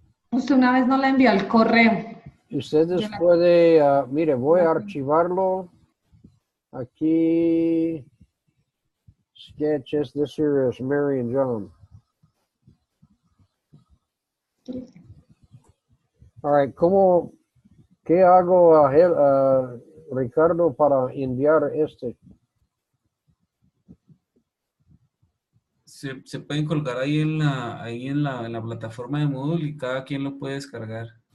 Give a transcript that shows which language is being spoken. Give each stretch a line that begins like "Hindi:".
Spanish: Usted una vez no la envió al correo. ustedes pueden, mire, voy a archivarlo.
English: Aquí, sketches, this here is Mary and John. All right,
Spanish: ¿qué hago, Ricardo, para enviar este? Se pueden colgar ahí en la plataforma de Moodle y cada quien lo puede descargar.